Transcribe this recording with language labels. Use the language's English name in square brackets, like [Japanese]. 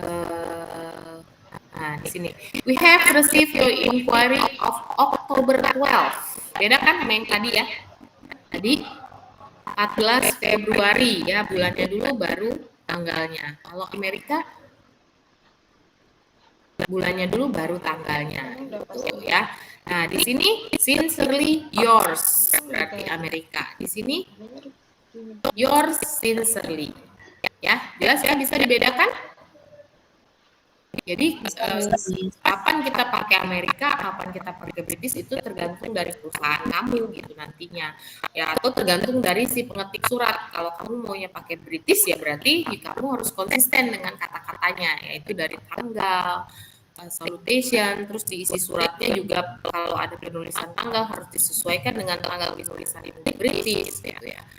[Indonesian] Nah, di sini [English] we have received your inquiry of October 12. [Indonesian] Beda kan sama yang tadi ya. Tadi 14 Februari ya, bulannya dulu baru tanggalnya. Kalau Amerika bulannya dulu baru tanggalnya gitu ya. Nah, di sini [English] sincerely yours [Indonesian] berarti Amerika. Di sini [English] yours sincerely. [Indonesian] Ya, jelas ya, bisa dibedakan? Jadi kapan kita pakai Amerika, kapan kita pakai British itu tergantung dari perusahaan kamu gitu nantinya. Ya, atau tergantung dari si pengetik surat. Kalau kamu maunya pakai British ya berarti kamu harus konsisten dengan kata-katanya, yaitu dari tanggal, salutation, terus diisi suratnya juga kalau ada penulisan tanggal harus disesuaikan dengan tanggal penulisan di British gitu ya.